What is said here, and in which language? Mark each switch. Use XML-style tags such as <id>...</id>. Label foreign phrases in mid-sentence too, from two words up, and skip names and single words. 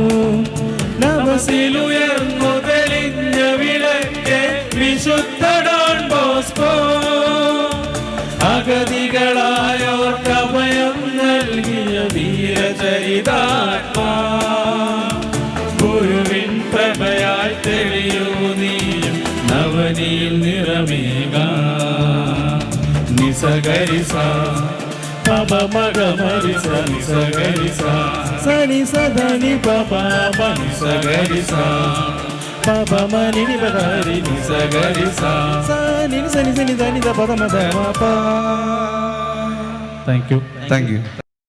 <ml>നവസിലുയർന്നു തെളിഞ്ഞ വിളക്ക് വിശുദ്ധ ഡോൺ ബോസ്കോ, അഗതികളായോർക്കഭയം നൽകിയ വീരചരിതാത്മാ. ഗുരുവിൻ പ്രഭയാൽ തെളിയൂ നീ നവനീൽ നിറമേക. సగరి సా పమ మగ మరి సని సగరి సా సని సదని పప పని సగరి సా పప మని ని బగరి ని సగరి సా సని సని సని దని ద పద మద ప.</ml> <en>Thank you.</en>